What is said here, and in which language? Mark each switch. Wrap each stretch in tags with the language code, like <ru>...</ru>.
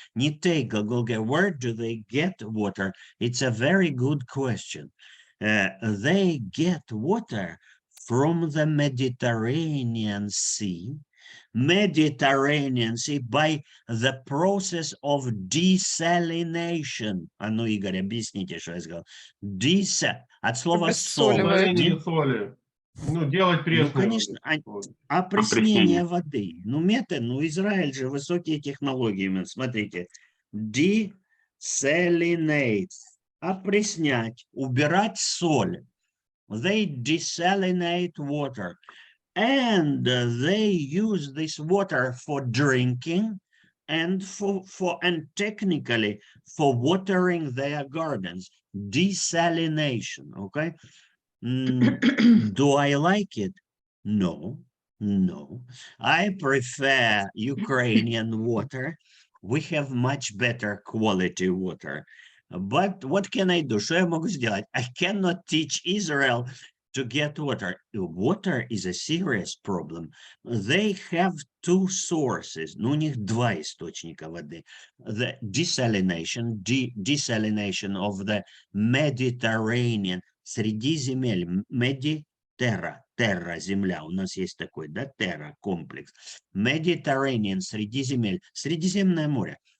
<en>Не take,</en> <ru>глагол</ru> <en>get. Where do they get water? It's a very good question. They get water from the Mediterranean Sea. Mediterranean Sea by the process of desalination.</en> <ru>А ну, Игорь, объясните, что я сказал. От слова солод. Удаление соли. Ну, делать пресную. Ну, конечно, воду. опреснение воды. Ну, метод, Израиль же высокие технологии. Смотрите. Desalinate. Опреснять, убирать соль.</ru> <en>They desalinate water. And they use this water for drinking and and technically for watering their gardens. Desalination, okay? Do I like it? No. I prefer Ukrainian water. We have much better quality water. But what can I do?</en> <ru>Что я могу сделать?</ru> <en>I cannot teach Israel to get water. Water is a serious problem. They have two sources.</en> <ru>У них два источника воды.</ru> <en>The desalination of the Mediterranean.</en> <ru>Среди земель. Терра, земля. У нас есть такой, да, терра, комплекс. Mediterranean, Средиземное море.</ru>